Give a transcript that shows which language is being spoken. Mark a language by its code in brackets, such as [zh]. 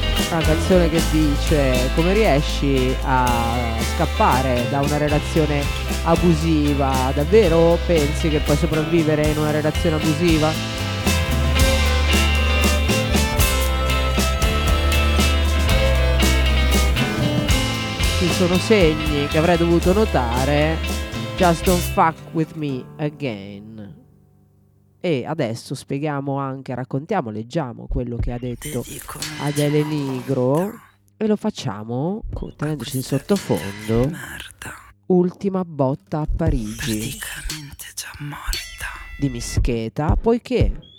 [it] Canzone che dice: come riesci a scappare da una relazione abusiva? Davvero pensi che puoi sopravvivere in una relazione abusiva? Ci sono segni che avrei dovuto notare. [en] Just don't fuck with me again. [it] E adesso spieghiamo anche, raccontiamo, leggiamo quello che ha detto Adele Nigro e lo facciamo tenendoci in sottofondo. Ultima botta a Parigi. Praticamente già morta. Di Mischeta, poiché